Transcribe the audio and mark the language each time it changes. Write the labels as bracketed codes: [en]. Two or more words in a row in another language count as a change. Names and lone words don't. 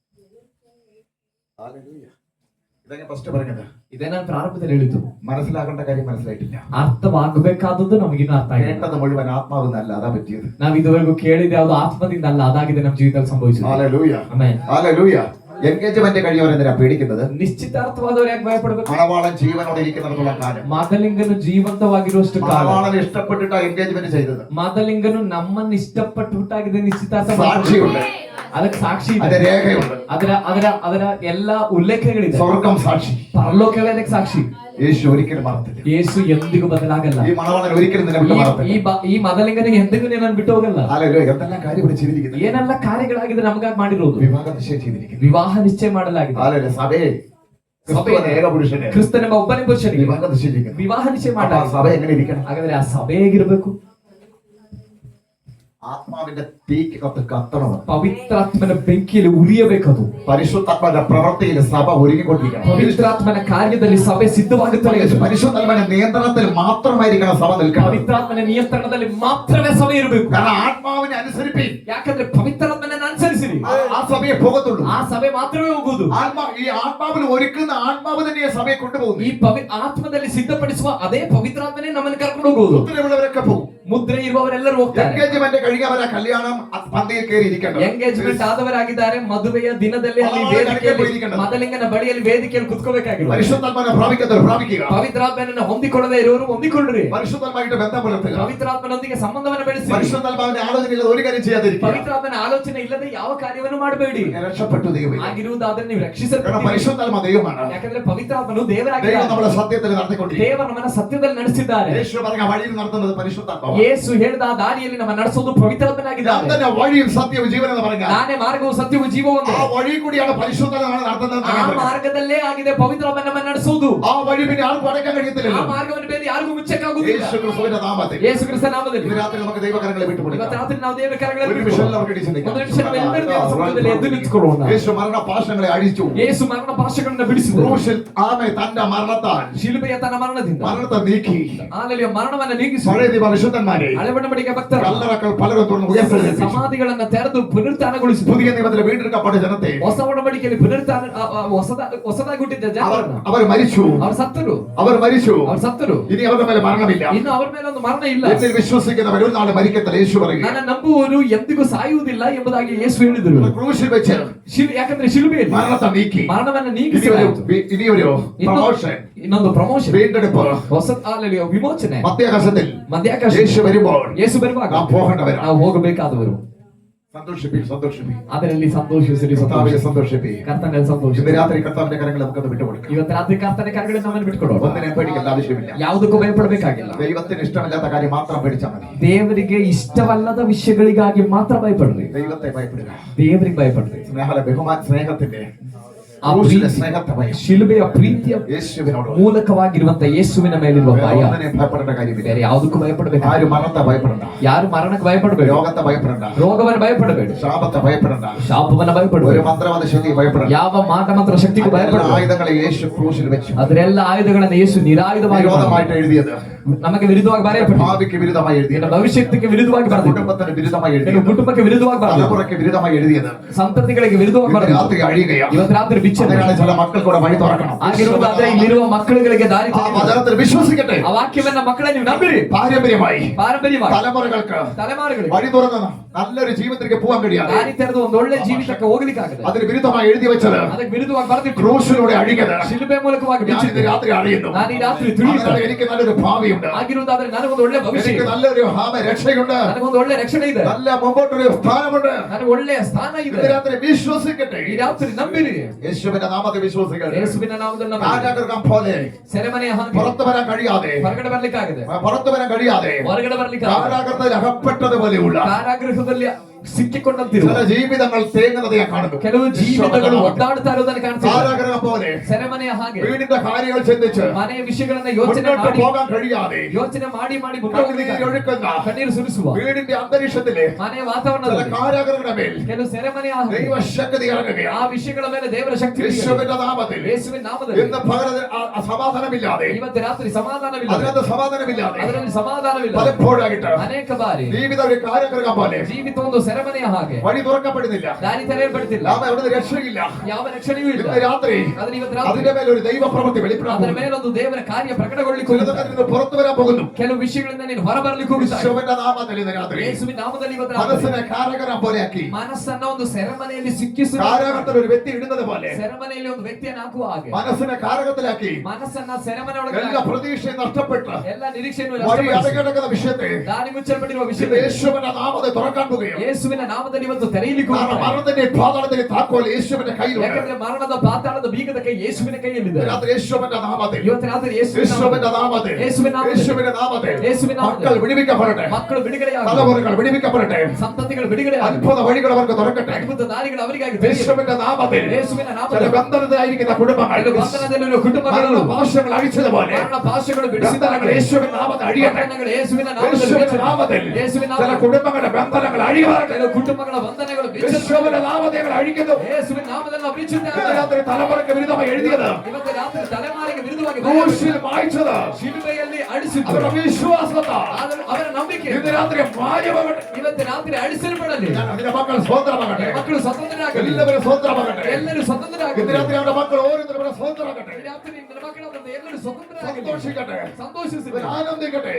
[ml] ഇതാണ് ഫസ്റ്റ് പറഞ്ഞത്. [kn] ಇದೇ ನಾನು ಪ್ರಾರಂಭದಲ್ಲಿ ಹೇಳಿದ್ದು. [ml] മനസ്സിലാക്കേണ്ട കാര്യം മനസ്സിലായിട്ടില്ല. [kn] ಅರ್ಥವಾಗಬೇಕಾದದ್ದು ನಮಗಿನ್ನೂ ಅರ್ಥ ಆಗಿಲ್ಲ. [ml] കേട്ടത് മുഴുവൻ ആത്മാവെന്നല്ല, അതാ പറ്റിയത്. [kn] ನಾವ್ ಇದುವರೆಗೂ ಕೇಳಿದ ಯಾವ್ದು ಆತ್ಮದಿಂದ ಅಲ್ಲ, ಅದಾಗಿದೆ ನಮ್ಮ ಜೀವಿತದಲ್ಲಿ ಸಂಭವಿಸಿದೆ. [ml] ഹല്ലേലൂയ. [kn] ಆಮೆನ್. [ml] ഹല്ലേലൂയ. എൻഗേജ്മെന്റ് കഴിയുന്നവരെന്തിനാ പേടിക്കുന്നത്? [kn] ನಿಶ್ಚಿತಾರ್ಥವಾದವ್ರು ಯಾಕೆ ಭಯಪಡಬೇಕು? [ml] മണവാളൻ ജീവനോടെ ഇരിക്കുന്നിടത്തോളം കാലം. [kn] ಮೊದಲಿಂಗನು ಜೀವಂತವಾಗಿರುವಷ್ಟು ಕಾಲ. [ml] മണവാളൻ ഇഷ്ടപ്പെട്ടിട്ടാ എൻഗേജ്മെന്റ് ചെയ്തത്. [kn] ಮೊದಲಿಂಗನು ನಮ್ಮನ್ನು ಇಷ್ಟಪಟ್ಟು ಹುಟ್ಟಾಗಿದೆ ನಿಶ್ಚಿತಾರ್ಥ. [ml] സാക്ഷിയുണ്ട്, [kn] ಅದಕ್ಕೆ ಸಾಕ್ಷಿ ಇದೆ, [ml] അതിന്റെ രേഖയുണ്ട്. [kn] ಅದರ ಎಲ್ಲಾ ಉಲ್ಲೇಖಗಳಿದೆ. [ml] സ്വർഗം ಸಾക്ഷി, [kn] ಪರಲೋಕವೇ ಅದಕ್ಕೆ ಸಾಕ್ಷಿ. [ml] യേശു ഒരിക്കലും മറത്തില്ല. [kn] ಯೇಸು ಎಂದಿಗೂ ಬದಲಾಗಲ್ಲ. [ml] ഈ മണവാളൻ ഒരിക്കലും നിന്നെ വിട്ടു മറത്തില്ല. [kn] ಈ ಮೊದಲಿಂಗನಿಗೆ എന്തെങ്കിലും ನಾನು ಬಿಟ್ಟು ಹೋಗಲ್ಲ. [ml] ഹല്ലേലൂയ. എന്തെല്ലാം കാര്യം ഇവിടെ ചെയ്തിരിക്കുന്നത്? [kn] ಏನೆಲ್ಲ ಕಾರ್ಯಗಳಾಗಿದೆ ನಮಗಾಗಿ ಮಾಡಿರೋದು. [ml] വിവാഹ നിശ്ചയം ചെയ്തിരിക്കുന്നു. [kn] ವಿವಾಹ ನಿಶ್ಚಯ ಮಾಡಲಾಗಿದೆ. [ml] ഹല്ലേലൂയ. സഭയെ ക്രിസ്തുവിന്റെ ഏക പുരുഷനെ [kn] ಕ್ರಿಸ್ತನೆಂಬ ಒಬ್ಬನೇ ಪುರುಷನಿಗೆ [ml] വിവാഹ നിശ്ചയിച്ചിരിക്കുന്നു. [kn] ವಿವಾಹ ನಿಶ್ಚಯ [ml] അപ്പോൾ [kn] ಮಾಡಲಾಗಿದೆ. [ml] സഭ എങ്ങനെ ഇരിക്കണം? [kn] ಹಾಗಾದ್ರೆ ಆ ಸಭೆ ಹೇಗಿರ್ಬೇಕು? [ml] ആത്മാവിന്റെ തീക്കകത്ത് കത്തണം. [kn] ಪವಿತ್ರಾತ್ಮನ ಬೆಂಕಿಯಲ್ಲಿ ಉರಿಯಬೇಕದು. [ml] പരിശുദ്ധാത്മാവിന്റെ പ്രവൃത്തിയിൽ സഭ ഒരുങ്ങിക്കൊണ്ടിരിക്കണം. [kn] ಪವಿತ್ರಾತ್ಮನ ಕಾರ್ಯದಲ್ಲಿ ಸಭೆ ಸಿದ್ಧವಾಗುತ್ತದೆ. [ml] പരിശുദ്ധാത്മാവിന്റെ നിയന്ത്രണത്തിൽ മാത്രമായിരിക്കണം സഭ നിൽക്കണം. [kn] ಪವಿತ್ರಾತ್ಮನ ನಿಯಂತ್ರಣದಲ್ಲಿ ಮಾತ್ರವೇ ಸಭೆ ಇರಬೇಕು. [ml] കാരണം ആത്മാവിനെ അനുസരിപ്പിൻ. [kn] ಯಾಕಂದ್ರೆ ಪವಿತ್ರಾತ್ಮನ ಅನುಸರಿಸಿ [ml] ആ സഭയെ പോകത്തുള്ളൂ. [kn] ಆ ಸಭೆ ಮಾತ್ರವೇ ಹೋಗುವುದು. [ml] ഈ ആത്മാവിൽ ഒരുക്കുന്ന ആത്മാവ് തന്നെ സഭയെ കൊണ്ടുപോകുന്നു. [kn] ಈ ಆತ್ಮದಲ್ಲಿ ಸಿದ್ಧಪಡಿಸುವ ಅದೇ ಪವಿತ್ರಾತ್ಮನೇ ನಮ್ಮನ್ನು ಕರ್ಕೊಂಡು ಹೋಗುವುದು. [ml] മുദ്രയുള്ളവരൊക്കെ പോകും. [kn] ಮುದ್ರೆ ಇರುವವರೆಲ್ಲರೂ ಹೋಗ್ತಾರೆ. [ml] ಎಂಗೇಜ್ಮೆಂಟ್ കഴിഞ്ഞവರ കല്യാണം പന്തിയിൽ കയറി ഇരിക്കണം. [kn] ಎಂಗೇಜ್ಮೆಂಟ್ ಆದವರಾಗಿದ್ದಾರೆ. ಮದುವೆಯ ದಿನದಲ್ಲಿ ಅಲ್ಲಿ ವೇದಿಕೆಯಲ್ಲಿ ಮದಲಿಂಗನ ಬಳಿಯಲ್ಲಿ ವೇದಿಕೆಯಲ್ಲಿ ಕುತ್ಕೋಬೇಕಾಗಿಲ್ಲ. [ml] പരിശുദ്ധാത്മാവിനെ പ്രാപിക്കുക. [kn] ಪವಿತ್ರಾತ್ಮನನ್ನು ಹೊಂದಿಕೊಳ್ಳದೆ ಇರುವವರು ಹೊಂದಿಕೊಳ್ಳ್ರಿ. [ml] പരിശുദ്ധാത്മാവായിട്ട് ബന്ധം പുലർത്തുക. [kn] ಪವಿತ್ರಾತ್ಮನೊಂದಿಗೆ ಸಂಬಂಧವನ್ನು ಬೆಳೆಸಿ. [ml] പരിശുദ്ധാത്മാവിന്റെ ആലോചനയിൽ ഒരു കാര്യം ചെയ്യാതിരിക്കുക. [kn] ಪವಿತ್ರಾತ್ಮನ ಆಲೋಚನೆ ಇಲ್ಲದೆ ಯಾವ ಕಾರ್ಯವನ್ನು ಮಾಡಬೇಡಿ. [ml] രക്ഷപ്പെട്ടു ദൈവമേ. [kn] ಆಗಿರುವುದಾದ್ರೆ ನೀವು ರಕ್ಷಿಸಲ್ಪಟ್ಟಿದ್ದೀರಿ. [ml] പരിശുദ്ധാത്മാ ദൈവമാണ്. [kn] ಯಾಕಂದ್ರೆ ಪವಿತ್ರಾತ್ಮನು [ml] ദൈവം [kn] ದೇವರಾಗಿದ್ದಾನೆ. [ml] നമ്മളെ സത്യത്തിൽ നടത്തിക്കൊണ്ടിരിക്കുന്നു. [kn] ದೇವರು ನಮ್ಮನ್ನ ಸತ್ಯದಲ್ಲಿ ನಡೆಸಿದ್ದಾರೆ. [ml] യേശു പറഞ്ഞ വഴിയിൽ നടത്തുന്നത് പരിശുദ്ധാത്മാവാണ്. [kn] ಯೇಸು ಹೇಳಿದ ಆ ದಾರಿಯಲ್ಲಿ ನಮ್ಮ ನಡೆಸೋದು ಪವಿತ್ರಾತ್ಮನಾಗಿದ್ದಾನೆ. [ml] ഞാൻ വഴിയും സത്യവും ജീവനും എന്ന് പറഞ്ഞാൽ [kn] ನಾನೇ ಮಾರ್ಗವು ಸತ್ಯವೂ ಜೀವವು. [ml] ആ വഴി കൂടിയാണ് പരിശുദ്ധാത്മാവ് നടത്തുന്നത്. [kn] ಆ ಮಾರ್ಗದಲ್ಲೇ ಆಗಿದೆ ಪವಿತ್ರಾತ್ಮ ನಮ್ಮನ್ನು ನಡೆಸೋದು. [ml] ആ വഴി പിന്നെ ആർക്കും അടയ്ക്കാൻ കഴിയത്തില്ല. [kn] ಆ ಮಾರ್ಗವನ್ನು ಬೇರೆ ಯಾರಿಗೂ ಮುಚ್ಚಕ್ಕಾಗುವುದಿಲ್ಲ. [ml] യേശു ക്രിസ്തുവിന്റെ നാമത്തിൽ [kn] ಯೇಸು ಕ್ರಿಸ್ತ ನಾಮದಲ್ಲಿ [ml] ഇന്ന് രാത്രി നമുക്ക് ദൈവകരങ്ങളെ വിട്ടുകൊടുക്കാം. [kn] ಇವತ್ತು ರಾತ್ರಿ ನಾವು ದೇವರ ಕರಗಳಲ್ಲಿ [ml] ഒരു നിമിഷം എല്ലാവർക്കും എഴുന്നേറ്റ് [kn] ಒಂದು [ml] നിൽക്കാം. [kn] ನಿಮಿಷ ನಾವೆಲ್ಲರೂ ದೇವರ ಸಮ್ಮುಖದಲ್ಲಿ ಎದ್ದು ನಿಂತುಕೊಳ್ಳೋಣ. [ml] യേശു മരണ പാശങ്ങളെ അഴിച്ചു. [kn] ಯೇಸು ಮರಣ ಪಾಶಗಳನ್ನು ಬಿಡಿಸಿದನು. [ml] ക്രൂശിൽ ആമേ തന്റെ മരണത്താൽ [kn] ಶಿಲುಬೆಯ ತನ್ನ ಮರಣದಿಂದ [ml] മരണത്തെ നീക്കി. [kn] ಆಮೇಲೆ ಮರಣವನ್ನು ನೀಗಿಸಿ [ml] പഴയ നിയമ വിശുദ്ധന്മാരെ [kn] ಹಳೆ ಒಡಂಬಡಿಕೆಯ ಭಕ್ತರು [ml] കല്ലറകൾ പലരും തുറന്ന് ഉയർത്തെഴുന്നേൽപ്പിച്ചു. [kn] ಸಮಾಧಿಗಳನ್ನು ತೆರೆದು ಪುನರುತ್ಥಾನಗೊಳಿಸಿ [ml] പുതിയ നിയമത്തിൽ വീണ്ടെടുക്കപ്പെട്ട ജനത്തെ [kn] ಹೊಸ ಒಡಂಬಡಿಕೆಯಲ್ಲಿ ಹೊಸದಾಗಿ ಹುಟ್ಟಿದ್ದ ಜನರನ್ನು [ml] അവർ മരിച്ചു. [kn] ಅವರು ಸತ್ತರು. [ml] അവർ [kn] ಸತ್ತರು. [ml] ഇനി അവരുടെ മേലെ മരണമില്ല. [kn] ಇನ್ನು ಅವರ ಮೇಲೆ ಒಂದು ಮರಣ ಇಲ್ಲ. [ml] എന്നിൽ വിശ്വസിക്കുന്നവർ ഒരു നാൾ മരിക്കത്തില്ല. യേശു പറയുക. [kn] ನನ್ನ ನಂಬುವವರು ಎಂದಿಗೂ ಸಾಯುವುದಿಲ್ಲ ಎಂಬುದಾಗಿ ಯೇಸು ಹೇಳಿದರು. [ml] ക്രൂശിൽ വെച്ച് [kn] ಯಾಕಂದ್ರೆ ಶಿಲುಬೆಯಲ್ಲಿ [ml] മരണത്തെ നീക്കി. [kn] ಮರಣವನ್ನು ನೀಗಿಸಲಾಯಿತು. [ml] ഇനിയൊരു പ്രമോഷൻ, [kn] ಇನ್ನೊಂದು ಪ್ರಮೋಷನ್, [ml] വീണ്ടെടുപ്പ്, [kn] ಹೊಸ ವಿಮೋಚನೆ. [ml] മധ്യാകാശത്തിൽ [kn] ಮಧ್ಯಾಕಾಶ [ml] യേശു വരുമ്പോൾ [kn] ಯೇಸು ಬರುವಾಗ [ml] നാം പോകേണ്ടവരാണ്. [kn] ನಾವು ಹೋಗಬೇಕಾದವರು. [ml] സന്തോഷിപ്പി [kn] ಅದರಲ್ಲಿ ಸಂತೋಷಿಸಿರಿ. [ml] സന്തോഷിപ്പി. [kn] ಕರ್ತನಲ್ಲಿ ಸಂತೋಷ. [ml] ഇന്ന് രാത്രി കർത്താവിന്റെ കരങ്ങളെ നമുക്കത് വിട്ടുകൊടുക്കാം. [kn] ಇವತ್ತು ರಾತ್ರಿ ಕರ್ತನ ಕರಗಳನ್ನು ನಮ್ಮನ್ನು ಬಿಟ್ಕೊಡೋಣ. [ml] ഒന്നിനെ പേടിക്കേണ്ട ആവശ്യമില്ല. [kn] ಯಾವುದಕ್ಕೂ ಭಯಪಡಬೇಕಾಗಿಲ್ಲ. [ml] ദൈവത്തിന് ഇഷ്ടമില്ലാത്ത കാര്യം മാത്രം പേടിച്ചാൽ മതി. [kn] ದೇವರಿಗೆ ಇಷ್ಟವಲ್ಲದ ವಿಷಯಗಳಿಗಾಗಿ ಮಾತ್ರ ಭಯಪಡ್ರಿ. [ml] ദൈവത്തെ ഭയപ്പെടുക. [kn] ದೇವರಿಗೆ ಭಯಪಡ್ರಿ. [ml] സ്നേഹത്തിന്റെ [kn] ಆ ಸ್ನೇಹത്തെ ಭಯ, ಶಿಲುಬೆಯ ಪ್ರೀತಿಯ [ml] യേശുവിനോട് [kn] ಮೂಲಕವಾಗಿರುವಂತ ಯೇಸುವಿನ ಮೇಲಿರುವ ಭಯ. [ml] ഭയപ്പെടേണ്ട കാര്യമില്ല. [kn] ಬೇರೆ ಯಾವುದಕ್ಕೂ ಭಯಪಡಬೇಕು. [ml] ആരും മരണത്തെ ഭയപ്പെടണ്ട. [kn] ಯಾರು ಮರಣಕ್ಕೆ ಭಯಪಡಬೇಡಿ. [ml] രോഗത്തെ ഭയപ്പെടണ്ട. [kn] ರೋಗವನ್ನು ಭಯಪಡಬೇಡಿ. [ml] ശാപത്തെ ഭയപ്പെടണ്ട. [kn] ಶಾಪವನ್ನು [ml] ഒരു [kn] ಭಯಪಡಬೇಡಿ. [ml] മന്ത്രവാദ ശക്തി ഭയപ്പെടണ്ട. [kn] ಯಾವ ಮಾಟಮಂತ್ರ ಶಕ್ತಿಗೂ ಭಯಪಡಬೇಡಿ. [ml] ആയുധങ്ങളെ യേശു ക്രൂശിൽ വെച്ചു. [kn] ಅದರೆಲ್ಲ ಆಯುಧಗಳನ್ನು ಯೇಸು ನಿರಾಯುಧವಾಗಿ [ml] വിരോധമായിട്ട് എഴുതിയത്, [kn] ನಮಗೆ ವಿರುದ್ಧವಾಗಿ ಬರೆಯപ്പെട്ടു. [ml] ഭാവിക്ക് വിരുദ്ധമായി എഴുതിയത്, [kn] ಭವಿಷ್ಯಕ್ಕೆ ವಿರುದ್ಧವಾಗಿ ಬರೆದಿದ್ದು, [ml] കുടുംബത്തിന് വിരുദ്ധമായി എഴുതിയത്, [kn] ಕುಟುಂಬಕ್ಕೆ ವಿರುದ್ಧವಾಗಿ ಬರೆದಿದ್ದು, [ml] തലമുറയ്ക്ക് വിരുദ്ധമായി എഴുതിയത്, [kn] ಸಂತತಿಗಳಿಗೆ ವಿರುದ್ಧವಾಗಿ [ml] ഇന്ന് [kn] ಬರೆದಿದ್ದು, [ml] രാത്രി അഴിയുകയാണ്. [kn] ಇವತ್ತು ರಾತ್ರಿ ಬಿಚ್ಚನೆ. [ml] അതിനാണ് ചില മക്കൾക്കൂടെ വഴി തുറക്കണം. [kn] ಆಗಿರುವುದಾದ್ರೆ ಇಲ್ಲಿರುವ ಮಕ್ಕಳುಗಳಿಗೆ ದಾರಿ [ml] ആ വചനത്തിൽ വിശ്വസിക്കട്ടെ. [kn] ಆ ವಾಕ್ಯವನ್ನ ಮಕ್ಕಳೇ ನೀವು ನಂಬಿರಿ. [ml] പാരമ്പര്യമായി [kn] ತಲೆಮಾರುಗಳಿಗೆ [ml] വഴി തുറന്ന നല്ലൊരു ജീവിതത്തിലേക്ക് പോകാൻ കഴിയാതെ [kn] ದಾರಿ ತೆರೆದು ಒಂದು ಒಳ್ಳೆ ಜೀವಿತಕ್ಕೆ ಹೋಗ್ಲಿಕ್ಕಾಗದೆ [ml] അതിന് വിരുദ്ധമായി എഴുതി വെച്ചത്, [kn] ಅದಕ್ಕೆ ವಿರುದ್ಧವಾಗಿ ಬರೆದಿಟ್ಟು [ml] ക്രൂശിലൂടെ അഴിഞ്ഞത് [kn] ಶಿಲುಬೆ ಮೂಲಕವಾಗಿ [ml] ഞാൻ ഇന്ന് രാത്രി അറിയുന്നു. [kn] ನಾನು ಈ ರಾತ್ರಿ ತಿಳಿಯುತ್ತೇನೆ. [ml] അതിനാൽ എനിക്ക് നല്ലൊരു ഭാവിയുണ്ട്. [kn] ಆಗಿರುವುದಾದ್ರೆ ನನಗೊಂದು ಒಳ್ಳೆ ಭವಿಷ್ಯ [ml] എനിക്ക് [kn] ಇದೆ. [ml] നല്ലൊരു രക്ഷയുണ്ട്. [kn] ನನಗೊಂದು ಒಳ್ಳೆ ರಕ್ಷಣೆ ಇದೆ. [ml] നല്ല മുമ്പോട്ടൊരു സ്ഥാനമുണ്ട്. [kn] ನನಗೆ ಒಳ್ಳೆಯ ಸ್ಥಾನ ಇದೆ. [ml] ഇന്ന് രാത്രി വിശ്വസിക്കട്ടെ. [kn] ಈ ರಾತ್ರಿ ನಂಬಿರಿ. [ml] യേശുവിന്റെ നാമത്തെ വിശ്വസിക്കട്ടെ. [kn] ಯೇಸುವಿನ ನಾಮದಲ್ಲಿ ನಂಬಿರಿ. [ml] രാജാക്കൾക്കാൻ പോലെ [kn] ಸೆರೆಮನೆಯ ಹಾಗೆ [ml] പുറത്തു വരാൻ കഴിയാതെ, [kn] ಹೊರಗಡೆ ಬರ್ಲಿಕ್ಕಾಗದೆ, [ml] പുറത്തു വരാൻ കഴിയാതെ [kn] ಹೊರಗಡೆ ಬರ್ಲಿಕ್ಕೆ [ml] കാരാഗ്രഹത്തിൽ അകപ്പെട്ടതുപോലെയുള്ള [kn] ಕಾರಾಗೃಹದಲ್ಲಿ ಸಿಕ್ಕಿಕೊಂಡಂತಿರುವ [ml] ചില ജീവിതങ്ങൾ തേങ്ങുന്നത് ഞാൻ കാണുന്നു. [kn] ಕೆಲವು ಜೀವಿತಗಳು ಒದ್ದಾಡುತ್ತಾ ಇರುವುದನ್ನು ಕಾಣ್ತೀವಿ. [ml] കാരാഗ്രഹം പോലെ [kn] ಸೆರೆಮನೆಯ ಹಾಗೆ [ml] വീടിന്റെ കാര്യങ്ങൾ ചിന്തിച്ച് [kn] ಮನೆಯ ವಿಷಯಗಳನ್ನ ಯೋಚನೆ [ml] മുന്നോട്ട് [kn] ಮಾಡಿ [ml] പോകാൻ കഴിയാതെ [kn] ಯೋಚನೆ ಮಾಡಿ ಮುಂದೆ [ml] കണ്ണീർ ഒഴുക്കുന്ന [kn] ಕಣ್ಣೀರು ಸುರಿಸುವ [ml] വീടിന്റെ അന്തരീക്ഷത്തിലെ [kn] ಮನೆಯ [ml] ചില [kn] ವಾತಾವರಣದಲ್ಲಿ [ml] കാരാഗ്രഹങ്ങളുടെ മേൽ [kn] ಕೆಲವು ಸೆರೆಮನೆಯ ಹಾಗೆ [ml] ദൈവശക്തി [kn] ಆ [ml] ഇറങ്ങുകയാണ്. [kn] ವಿಷಯಗಳ ಮೇಲೆ ದೇವರ ಶಕ್ತಿ [ml] യേശുവിന്റെ നാമത്തിൽ [kn] ಯೇಸುವಿನ ನಾಮದಲ್ಲಿ [ml] ഇന്ന് പകരം സമാധാനമില്ലാതെ, [kn] ಇವತ್ತು ರಾತ್ರಿ ಸಮಾಧಾನವಿಲ್ಲ. [ml] അതിനകത്ത് സമാധാനമില്ലാതെ [kn] ಅದರಲ್ಲಿ ಸಮಾಧಾನವಿಲ್ಲ. [ml] പലപ്പോഴായിട്ട് [kn] ಅನೇಕ ಬಾರಿ [ml] ജീവിതം ഒരു കാരാഗ്രഹം പോലെ [kn] ಜೀವಿತ ಒಂದು ಸೆರೆಮನೆಯ ಹಾಗೆ [ml] വഴി തുറക്കപ്പെടുന്നില്ല. [kn] ದಾರಿ ತೆರೆಯಲ್ಪಡ್ತಿಲ್ಲ. [ml] നാം എവിടെ രക്ഷയില്ല. [kn] ಯಾವ ರಕ್ಷಣೆಯೂ ಇಲ್ಲ. [ml] ഇന്ന് രാത്രി [kn] ಆದ್ರೆ ಇವತ್ತು ರಾತ್ರಿ [ml] അതിന്റെ മേൽ ഒരു ദൈവപ്രവൃത്തി [kn] ಅದರ [ml] വെളിപ്പെടാൻ [kn] ಮೇಲೊಂದು ದೇವರ ಕಾರ್ಯ ಪ್ರಕಟಗೊಳ್ಳಿಕ್ಕೆ ಹೋಗುತ್ತದೆ. [ml] ചിലതൊക്കെ നിന്ന് പുറത്തു വരാൻ പോകുന്നു. [kn] ಕೆಲವು ವಿಷಯಗಳಿಂದ ನೀನು ಹೊರಬರಲಿಕ್ಕೆ ಹೋಗುತ್ತಾ [ml] യേശുവിന്റെ നാമത്തിൽ ഇന്ന് രാത്രി [kn] ಯೇಸುವಿನ ನಾಮದಲ್ಲಿ ಇವತ್ತು ರಾತ್ರಿ [ml] മനസ്സിനെ കാരാഗ്രഹം പോലെയാക്കി, [kn] ಮನಸ್ಸನ್ನ ಒಂದು ಸೆರೆಮನೆಯಲ್ಲಿ ಸಿಕ್ಕಿಸುವ [ml] കാരാഗ്രഹത്തിൽ ഒരു വ്യക്തി ഇടുന്നത് പോലെ [kn] ಸೆರೆಮನೆಯಲ್ಲಿ ಒಂದು ವ್ಯಕ್ತಿಯನ್ನು ಹಾಕುವ ಹಾಗೆ [ml] മനസ്സിനെ കാരകത്തിലാക്കി [kn] ಮನಸ್ಸನ್ನ ಸೆರೆಮನೆ ಒಳಗೆ [ml] എല്ലാ പ്രതീക്ഷയും നഷ്ടപ്പെട്ട് [kn] ಎಲ್ಲ ನಿರೀಕ್ಷೆಯನ್ನು [ml] വഴി [kn] ನಷ್ಟಪಡಿಸಿ [ml] അടകിടക്കുന്ന വിഷയത്തെ [kn] ದಾರಿ ಮುಚ್ಚಲ್ಪಟ್ಟಿರುವ [ml] ഇത് [kn] ವಿಷಯ [ml] യേശുവിന്റെ നാമത്തെ തുറക്കാൻ പോകുകയും, [kn] ಯೇಸುವಿನ ನಾಮದಲ್ಲಿ ಇವತ್ತು ತೆರೆಯಲಿಕ್ಕೆ [ml] കാരണം [kn] ಹೋಗುತ್ತಾರೆ. [ml] മരണത്തിന്റെ പാതാളത്തിന്റെ താക്കോൽ യേശുവിന്റെ കയ്യിലുണ്ട്. [kn] ಯಾಕಂದ್ರೆ ಮರಣದ ಪಾತಾಳದ ಬೀಗದ ಕೈ ಯೇಸುವಿನ ಕೈಯಲ್ಲಿದೆ. [ml] രാത്രി യേശുവിന്റെ നാമത്തിൽ, [kn] ಇವತ್ತು ರಾತ್ರಿ ಯೇಸುವಿನ [ml] യേശുവിന്റെ നാമത്തിൽ, യേശുവിನ നാമത്തിൽ, യേശുവിന്റെ നാമത്തിൽ യേശുവിನ നാമത്തിൽ മക്കൾ വിടുവിക്കപ്പെടട്ടെ. [kn] ಮಕ್ಕಳು ಬಿಡುಗಡೆಯಾಗಲಿ. [ml] തലമുറകൾ വിടുവിക്കപ്പെടട്ടെ. [kn] ಸಂತತಿಗಳು ಬಿಡುಗಡೆಯಾಗಲಿ. [ml] അത്ഭുത വഴികൾ അവർക്ക് തുറക്കട്ടെ. [kn] ಅದ್ಭುತ ದಾರಿಗಳು ಅವರಿಗಾಗಿ ತೆರೆಯಲಿ. [ml] യേശുവിന്റെ നാമത്തിൽ [kn] ಯೇಸುವಿನ [ml] ചില [kn] ನಾಮದಲ್ಲಿ [ml] ബന്ധനത്തിലായിരിക്കുന്ന കുടുംബങ്ങൾ [kn] ಕೆಲವು ಬಂಧನದಲ್ಲಿರುವ ಕುಟುಂಬಗಳು [ml] ഭാഷകൾ അഴിച്ചതുപോലെ [kn] ಮರಣ ಭಾಷೆಗಳು [ml] ബന്ധനങ്ങൾ [kn] ಬಿಡಿಸಿದ್ದಾರೆ. [ml] യേശുവിന്റെ നാമത്തിൽ അഴിയട്ടെ. [kn] ಬಂಧನಗಳು ಯೇಸುವಿನ ನಾಮದಲ್ಲಿ [ml] യേശുവിന്റെ [kn] ಬಿಡಿಸಲಿ. [ml] നാമത്തിൽ [kn] യേಸುವಿನ [ml] ചില [kn] ನಾಮದಲ್ಲಿ [ml] കുടുംബങ്ങളുടെ ബന്ധനങ്ങൾ അഴിയുവാൻ ಬಿಚ್ಚುತ್ತೇವೆ. [kn] ಕುಟುಂಬಗಳ ಬಂಧನಗಳು ಬಿಚ್ಚುತ್ತವೆ. ಯೇಸುವಿನ ನಾಮದಲ್ಲಿ ಅழிക്കുന്നു. ಯೇಸುವಿನ ನಾಮದಲ್ಲಿ ನಾವು ಬಿಚ್ಚುತ್ತೇವೆ. [ml] ഇന്ന് രാത്രി തലമുറയ്ക്ക് വിരുദ്ധമായി എഴുതിയത് [kn] ಇವತ್ತು ರಾತ್ರಿ ತಲೆಮಾರಿಗೆ ವಿರುದ್ಧವಾಗಿ [ml] ക്രൂശിൽ മായ്ച്ചത് [kn] ಶಿಲುಬೆಯಲ್ಲಿ ಅಳಿಸಿದ್ದು [ml] അവരുടെ വിശ്വാസത്തെ [kn] ಅವರ ನಂಬಿಕೆ [ml] ഇന്ന് രാത്രി മായമാകട്ടെ. [kn] ಇವತ್ತು ರಾತ್ರಿ ಅಳಿಸಲ್ಪಡಲಿ. [ml] അതിന്റെ മക്കൾ സ്വതന്ത്രമാകട്ടെ. [kn] ಮಕ್ಕಳು ಸ್ವತಂತ್ರರಾಗಲಿ. [ml] എല്ലാവരും സ്വതന്ത്രമാകട്ടെ. [kn] ಎಲ್ಲರೂ [ml] ഇന്ന് [kn] ಸ್ವತಂತ್ರರಾಗಲಿ. [ml] രാത്രി അവരുടെ മക്കൾ ഓരോരുത്തരും സ്വതന്ത്രമാകട്ടെ. [kn] ಈ ರಾತ್ರಿ ನಿನ್ನ ಮಕ್ಕಳಾದಂಥ ಎಲ್ಲರೂ ಸ್ವತಂತ್ರರಾಗಲಿ. [ml] സന്തോഷിക്കട്ടെ. [kn] ಸಂತೋಷಿಸಲಿ. [ml] ഇവർ ആനന്ദിക്കട്ടെ.